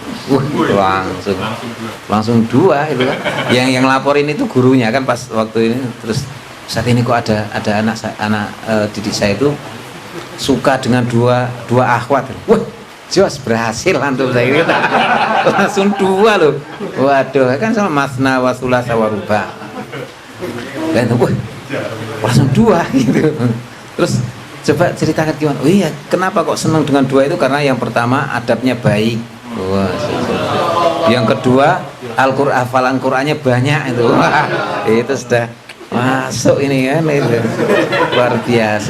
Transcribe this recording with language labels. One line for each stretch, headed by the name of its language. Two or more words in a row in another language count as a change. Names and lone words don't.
Indonesian: Langsung 2 itu kan. Yang laporin itu gurunya kan pas waktu ini, terus saat ini kok ada anak didik saya itu suka dengan dua akhwat. Wah, jos, berhasil antum saya gitu. Langsung 2 loh. Waduh, kan sama
Arabic: مثنى وثلاث ورباع'.
Indonesian: Dan wah, langsung 2 gitu. Terus coba ceritakan gimana? Oh iya, kenapa kok senang dengan 2 itu? Karena yang pertama adabnya baik. Wah, yang kedua hafalan Qur'annya banyak itu. Wah, itu sudah masuk ini kan, itu luar biasa.